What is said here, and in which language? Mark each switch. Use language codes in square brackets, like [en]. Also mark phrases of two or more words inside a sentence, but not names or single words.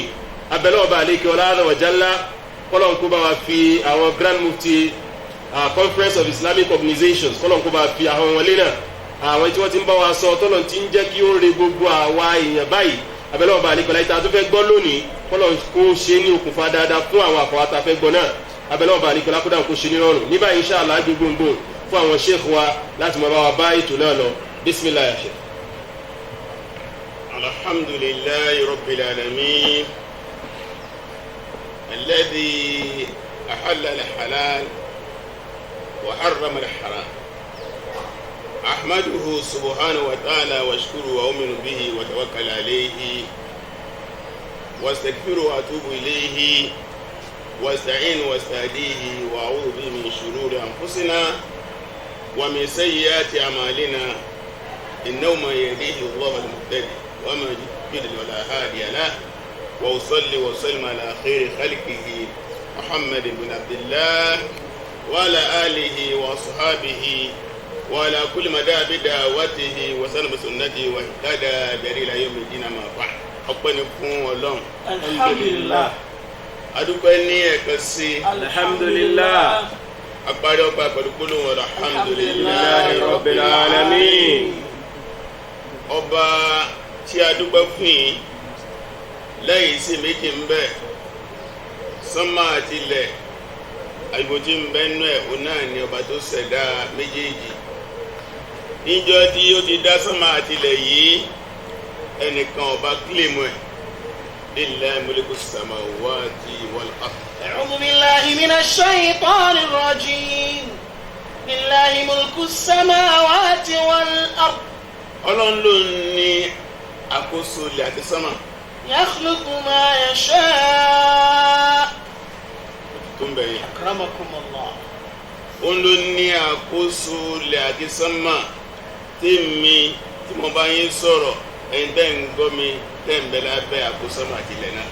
[yo] Abẹ́lẹ́ ọba àlékè ọlá wa jalla, kọ́lọ́n kó bá wa fi àwọn Grand Mufti Conference of Islamic Organizations, kọ́lọ́n kó bá wa fi àwọn wọlé náà, àwọn tí wọ́n ti ń bá wa sọ tọ́lọ̀ tí ń jẹ́ kí ó re gbogbo àwa èèyàn báyìí. Abẹ́lẹ́ ọba àlékè ọlá ìta tó fẹ́ gbọ́ lónìí, kọ́lọ́n kó ṣe ní okùnfà dáadáa fún àwọn àfọwátà fẹ́ gbọ́ náà. Abẹ́lẹ́ ọba àlékè ọlá kó dáhùn kó ṣe ní rọrùn. Ní báyìí [ar] إن شاء الله [yo] gbogbo fún àwọn sheikh wa láti máa bá wa bá ètò náà lọ. [ar] بسم الله يا شيخ. الحمد لله رب العالمين الذي أحل الحلال وحرم الحرام. أحمده سبحانه وتعالى واشكره وأؤمن به وتوكل عليه واستغفره وأتوب إليه واستعين واستهديه وأعوذ به من شرور أنفسنا ومن سيئات أعمالنا إنه من يهديه الله المهتدي ومن يضلل ولا هادي له وأصلي وسلم على خير خلقه محمد بن عبد الله وعلى آله وأصحابه وعلى كل مدى بدعوته وسلم بسنته واهتدى بهديه يوم الدين ما بعد. [yo] ọpẹ́ ni fún Ọlọ́run. [ar] الحمد لله. [yo] Adúpẹ́ ní ẹ̀kan sí. [ar] الحمد لله. [yo] Apárí ọgbà pẹ̀lú gbólóhùn [ar] الحمد لله رب العالمين. [yo] Ọba tí a dúpẹ́ fún yìí lẹ́yìn sí méjì ń bẹ, sánmà àti ilẹ̀, àyíbò tí ń bẹ nú ẹ̀ òun náà ni ọba tó ṣẹ̀dá méjèèjì. Níjọ́ tí ó ti dá sánmà àti ilẹ̀ yìí, ẹnìkan ọba kílèmù ẹ̀. [ar] لله ملك السماوات والأرض. أعوذ بالله من الشيطان الرجيم. لله ملك السماوات والأرض. [yo] Ọlọ́run ló ní àkóso ilẹ̀ àti sánmà. [ar] يخلق ما يشاء'. [yo] Tó ń bẹ̀yìn. [ar] أكرمكم الله. [yo] Òun ló ní àkóso ilẹ̀ àti sánmà. Tí mo bá yín sọ̀rọ̀, ẹ̀yin tẹ́ ń gbọ́ mi tẹ́ ń bẹ lábẹ́ àkóso sánmà àti ilẹ̀ náà.